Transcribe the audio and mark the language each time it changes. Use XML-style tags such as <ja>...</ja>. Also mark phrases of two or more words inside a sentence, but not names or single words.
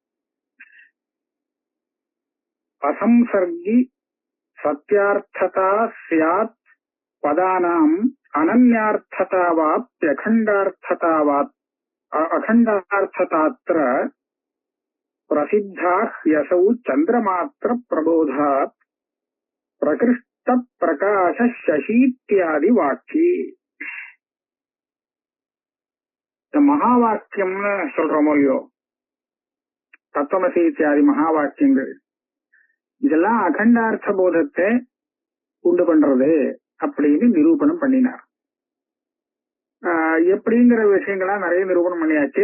<sa>असंसर्गी सत्यार्थता स्यात् पदानाम् अनन्यार्थतावाप्यखण्डार्थतावात् अखण्डार्थतात्र प्रसिद्धाः यसौ चन्द्रमात्र प्रबोधात् प्रकृष्ट प्रकाश शशीत्यादि वाक्ये.</sa> <ta>இந்த மகாவாக்கியம்னு சொல்றோமோ இல்லையோ, தத்துவமசி இத்தியாதி மகாவாக்கியங்கள், இதெல்லாம் அகண்டார்த்த போதத்தை உண்டு பண்றது அப்படின்னு நிரூபணம் பண்ணினார். எப்படிங்கிற விஷயங்களா நிறைய நிரூபணம் பண்ணியாச்சு.</ta>